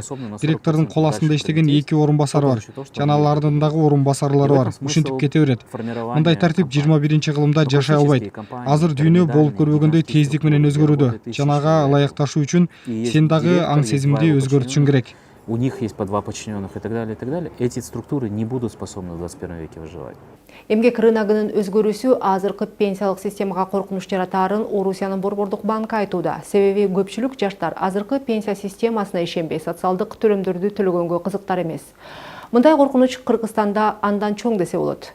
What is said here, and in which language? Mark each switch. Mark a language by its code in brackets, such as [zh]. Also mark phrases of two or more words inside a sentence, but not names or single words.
[ky] Директордун кол астында иштеген 2 орун басары бар. Жана алардын дагы орун басарлары бар. Ушинтип кете берет. Мындай тартип 21-кылымда жашай албайт. Азыр дүйнө болуп көрбөгөндөй тездик менен өзгөрүүдө. Жанага ылайыкташуу үчүн сен дагы аң сезимди өзгөртүшүң керек. [ru] У них есть по 2 подчиненных и так далее, и так далее. Эти структуры не будут способны в 21 веке выживать. [ky] Эмгек рыногунун өзгөрүүсү азыркы пенсиялык системага коркунуч жаратаарын Орусиянын Борбордук банкы айтууда. Себеби көпчүлүк жаштар азыркы пенсия системасына ишенбей социалдык төлөмдөрдү төлөгөнгө кызыктар эмес. Мындай коркунуч Кыргызстанда андан чоң десе болот.